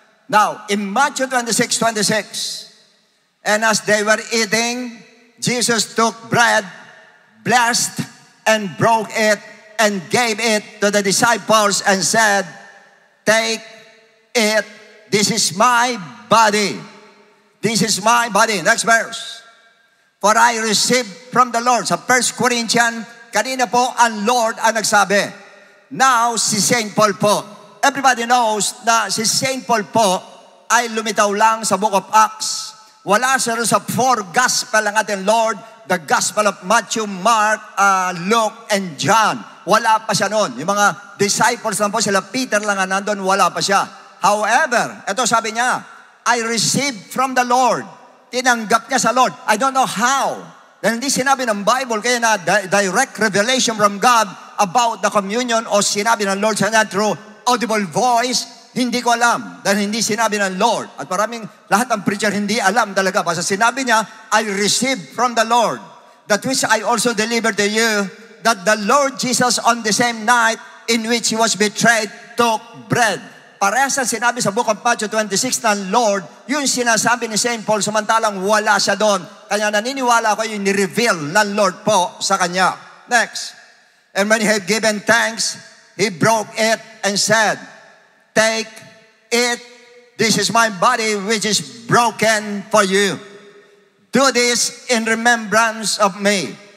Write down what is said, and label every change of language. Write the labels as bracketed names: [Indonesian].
[English] Now, in Matthew 26:26, and as they were eating, Jesus took bread, blessed, and broke it, and gave it to the disciples, and said, take it, this is my body. This is my body. Next verse. For I received from the Lord. [Filipino] Sa 1 Corinthians, kanina po ang Lord ang nagsabi. Now, si St. Paul po. Everybody knows na si St. Paul po ay lumitaw lang sa Book of Acts. Wala siya sa 4 gospel ng ating Lord, the gospel of Matthew, Mark, Luke, and John. Wala pa siya noon. Yung mga disciples lang po, sila Peter lang nga nandun, wala pa siya. [English] However, [Filipino] ito sabi niya, [English] I received from the Lord. [Filipino] Tinanggap niya sa Lord. [English] I don't know how. [Filipino] Dahil hindi sinabi ng Bible, kaya na direct revelation from God about the communion o sinabi ng Lord sa niya through audible voice. Hindi ko alam dahil hindi sinabi ng Lord. At lahat ng preacher hindi alam talaga. Basta sinabi niya, [English] I received from the Lord that which I also delivered to you, that the Lord Jesus on the same night in which He was betrayed took bread. [Filipino] Parehas ang sinabi sa Book of Matthew 26 ng Lord, yung sinasabi ni St. Paul, samantalang wala siya doon. Kaya naniniwala ako yung ni-reveal ng Lord po sa kanya. [English] Next. And when He had given thanks, He broke it and said, take it, this is my body which is broken for you. Do this in remembrance of me.